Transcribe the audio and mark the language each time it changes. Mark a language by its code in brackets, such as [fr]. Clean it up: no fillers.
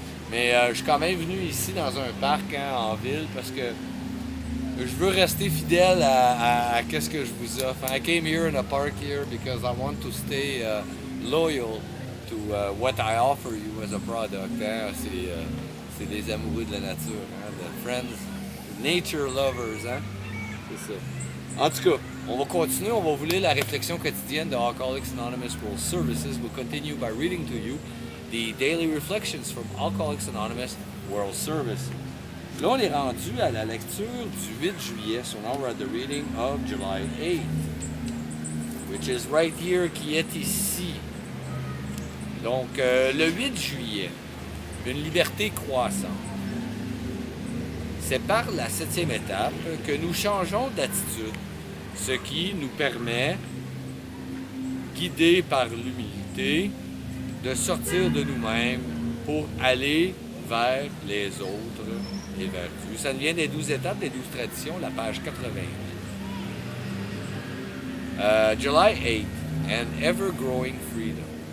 [fr] Mais je suis quand même venu ici dans un parc en ville parce que je veux rester fidèle à qu'est-ce que je vous offre. [en] I came here in a park here because I want to stay loyal to what I offer you as a product. [fr] C'est des amoureux de la nature, [en] the friends, nature lovers. [fr] C'est ça. En tout cas, on va continuer, on va vous lire la réflexion quotidienne de Alcoholics Anonymous World Services. [en] We'll continue by reading to you the daily reflections from Alcoholics Anonymous World Service. [fr] Là, on est rendu à la lecture du 8 juillet, [en] so now we're at the reading of July 8th, which is right here, [fr] qui est ici. Donc, le 8 juillet, une liberté croissante. C'est par la 7e étape que nous changeons d'attitude, ce qui nous permet, guidés par l'humilité, de sortir de nous-mêmes pour aller vers les autres et vers Dieu. Ça vient des 12 étapes, des 12 traditions, la page 80. [en] July 8th, and ever-growing freedom.